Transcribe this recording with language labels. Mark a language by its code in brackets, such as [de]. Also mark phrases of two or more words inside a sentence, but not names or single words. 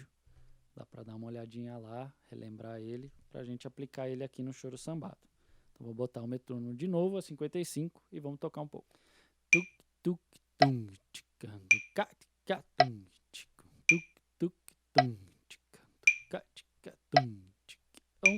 [pt] Dá para dar uma olhadinha lá, relembrar ele, para a gente aplicar ele aqui no choro sambado. Então vou botar o metrônomo de novo a 55 e vamos tocar um pouco. Tuk, tuk, tum, ticando, ca, tica, tum, ticum, tuk, tuk, tum, ticando, ca, tica, tum, tica.